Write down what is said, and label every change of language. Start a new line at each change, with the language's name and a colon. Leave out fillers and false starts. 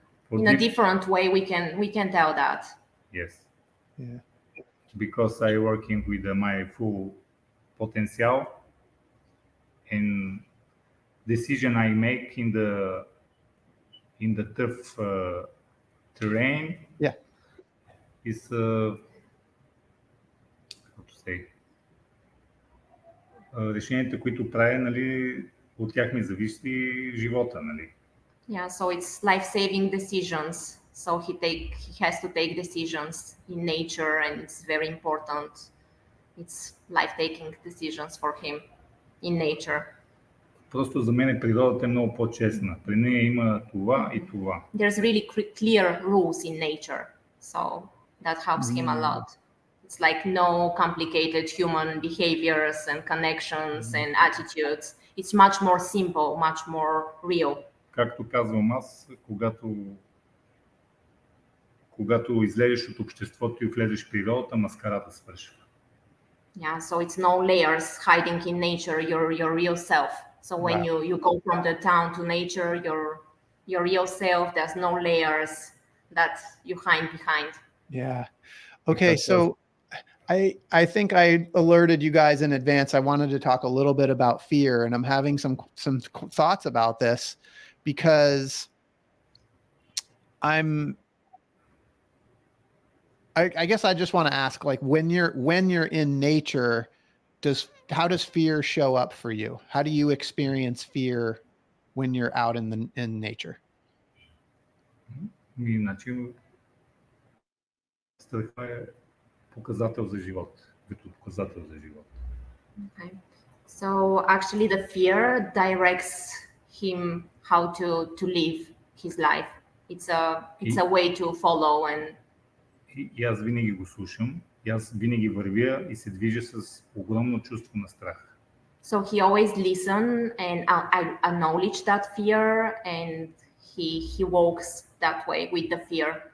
English: In a different way, we can tell that. Yes. Yeah. Because I working with my full potential and decision I make in the tough terrain. Yeah. Is how to say,
Bulgarian: решенията, които правя, нали, от тях ми зависи живота, нали.
English: Yeah, so it's life-saving decisions. So he has to take decisions in nature, and it's very important. It's life-taking decisions for him in nature.
Bulgarian: Просто за мен природата е много по-честна. При нея има това и това.
English: There's really clear rules in nature, so that helps him a lot. It's like no complicated human behaviors and connections and attitudes. It's much more simple, much more real. Както казвам аз, когато излезеш от обществото и влезеш в природата, маскарата свършва. Yeah, so it's no layers hiding in nature, your real self. So when you go from the town to nature, your real self, there's no layers that you hide behind. Yeah. Okay, so I think I alerted you guys in advance. I wanted to talk a little bit about fear, and I'm having some thoughts about this because I guess I just want to ask, like, when you're in nature, how does fear show up for you? How do you experience fear when you're out in nature?
Bulgarian: Иначе страхът е показател за живот, като показател за живот.
English: Okay. So actually the fear directs him how to live his life. It's a way to follow and
Bulgarian: И аз винаги го слушам, и аз винаги вървя и се движа с огромно чувство на страх.
English: So he always listen and I acknowledge that fear, and he walks that way with the fear.